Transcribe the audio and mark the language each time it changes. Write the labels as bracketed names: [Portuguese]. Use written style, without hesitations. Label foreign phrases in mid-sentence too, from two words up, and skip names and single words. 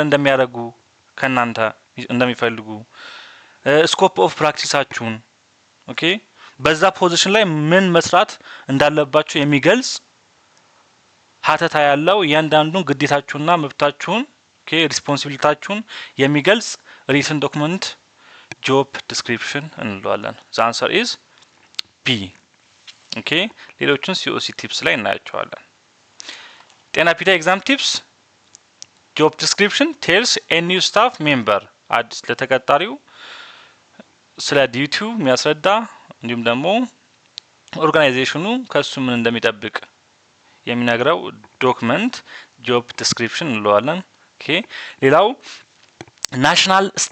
[Amharic] እንደሚያደርጉ ከናንተ እንደሚፈልጉ [English] scope of practiceachihun [Amharic] ኦኬ በዛ ፖዚሽን ላይ ምን መስራት እንዳለባችሁ የሚገልጽ ሀተታ ያለው እያንዳንዱን ግዴታችሁና መብታችሁን ኦኬ ሪስፖንሲቢሊታችሁን የሚገልጽ [English] written document job description [Amharic] እንለዋለን። [English] the answer is B. [Amharic] ኦኬ ሌሎችን [English] COC tips [Amharic] ላይ እናያቸዋለን። ጤና [English] pita exam tips job description tells a new staff member [Amharic] አዲስ ለተቀጣሪው ስለ ዲዩቲው የሚያስረዳ እንዲሁም ደግሞ ኦርጋናይዜሽኑ ከሱ ምን እንደሚጠብቅ የሚነግረው [English] document job description [Amharic] እንለዋለን። ኦኬ ሌላው ናሽናል